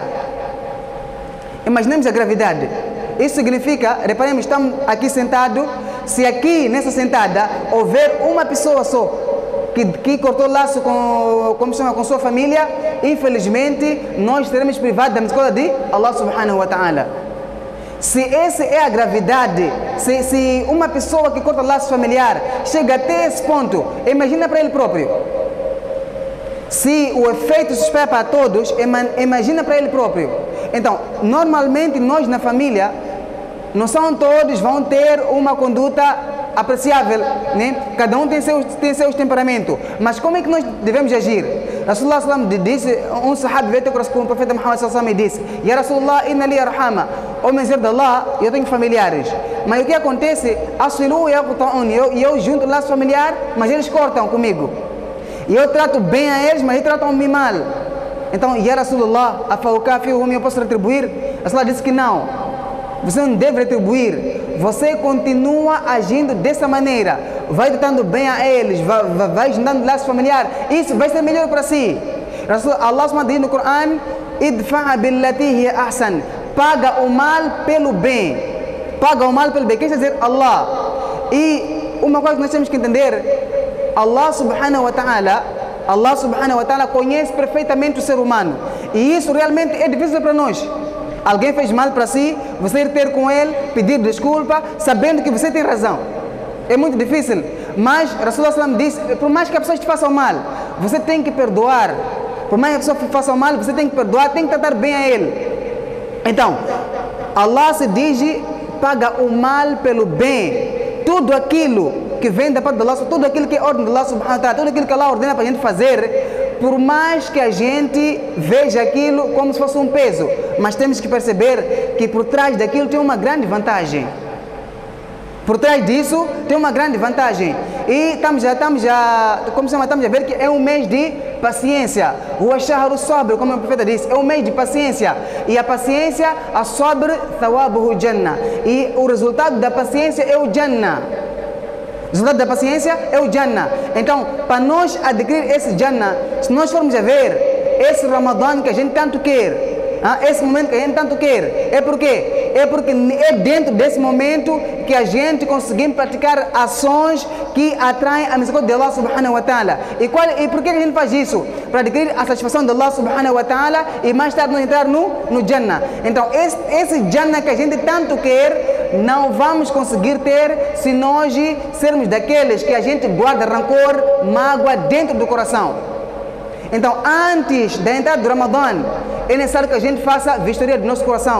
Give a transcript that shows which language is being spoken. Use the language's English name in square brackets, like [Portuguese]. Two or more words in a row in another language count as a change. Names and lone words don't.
[Portuguese] Imaginemos a gravidade. Isso significa, reparemos, estamos aqui sentados, se aqui nessa sentada houver uma pessoa só que cortou o laço com sua família, infelizmente nós seremos privados da misericórdia de Allah [Arabic] سبحانه وتعالى. [Portuguese] Se essa é a gravidade, se uma pessoa que corta o laço familiar chega até esse ponto, imagina para ele próprio. Se o efeito se espera para todos, imagina para ele próprio. Então, normalmente nós na família, não são todos vão ter uma conduta apreciável, né? Cada um tem seus temperamentos. Mas como é que nós devemos agir? Rasulullah sallam disse, um sahab veio ter com o profeta Muhammad sallam e disse: [Arabic] يا رسول الله، إن لي أرحاما. [Portuguese] Ó mensageiro de Allah, eu tenho familiares. Mas o que acontece? [Arabic] أصل يقطعون. [Portuguese] Eu junto o laço familiar, mas eles cortam comigo. E eu trato bem a eles, mas eles tratam-me mal. Então, [Arabic] يا رسول الله، أفأكافئهم, [Portuguese] eu posso retribuir? Rasulullah disse que não. Você não deve retribuir. Você continua agindo dessa maneira. Vai tratando bem a eles, vai juntando laço familiar. Isso vai ser melhor para si. Allah diz no Coran: [Arabic] ادفع بالتي هي أحسن. [Portuguese] Paga o mal pelo bem. Paga o mal pelo bem. Quer dizer Allah. E uma coisa que nós temos que entender: Allah [Arabic] سبحانه وتعالى [Portuguese] conhece perfeitamente o ser humano. E isso realmente é difícil para nós. Alguém fez mal para si, você ir ter com ele, pedir desculpa, sabendo que você tem razão. É muito difícil. Mas Rasulullah sallam disse: por mais que a pessoa te faça mal, você tem que perdoar. Por mais que a pessoa faça mal, você tem que perdoar, tem que tratar bem a ele. Então, Allah se diz: paga o mal pelo bem. Tudo aquilo que vem da parte de Allah, tudo aquilo que é ordem de Allah [Arabic] سبحانه وتعالى, [Portuguese] tudo aquilo que Allah ordena para a gente fazer, por mais que a gente veja aquilo como se fosse um peso, mas temos que perceber que por trás daquilo tem uma grande vantagem. Por trás disso tem uma grande vantagem. E estamos a ver que é um mês de paciência. O [Arabic] الشهر صبر, [Portuguese] como o profeta disse, é um mês de paciência. E a paciência, a [Arabic] صبر، ثوابه جنة. [Portuguese] E o resultado da paciência é o jannah. O resultado da paciência é o Jannah. Então, para nós adquirir esse Jannah, se nós formos a ver esse Ramadã que a gente tanto quer, esse momento que a gente tanto quer, é porque é dentro desse momento que a gente conseguimos praticar ações que atraem a misericórdia de Allah [Arabic] سبحانه وتعالى. [Portuguese] E por que a gente faz isso? Para adquirir a satisfação de Allah [Arabic] سبحانه وتعالى [Portuguese] e mais tarde não entrar no Jannah. Então, esse Jannah que a gente tanto quer, não vamos conseguir ter se nós sermos daqueles que a gente guarda rancor, mágoa dentro do coração. Então, antes da entrada do Ramadã, é necessário que a gente faça vistoria do nosso coração.